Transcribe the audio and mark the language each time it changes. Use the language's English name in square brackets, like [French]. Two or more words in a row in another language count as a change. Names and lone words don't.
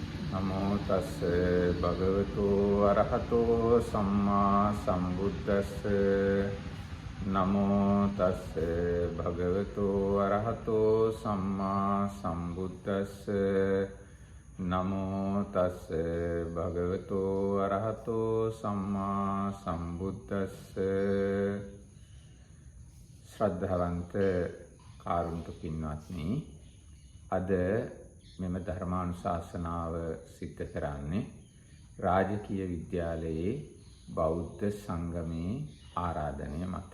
[Pali] නමෝ තස්ස භගවතු අරහතෝ සම්මා සම්බුද්දස්ස නමෝ තස්ස භගවතු අරහතෝ සම්මා සම්බුද්දස්ස නමෝ තස්ස භගවතු අරහතෝ සම්මා සම්බුද්දස්ස [Sinhala] ශ්‍රද්ධාවන්ත කාරුණික පින්වත්නි, අද මෙම ධර්මානුශාසනාව සිද්ධ කරන්නේ රාජකීය විද්‍යාලයේ බෞද්ධ සංගමේ ආරාධනය මත.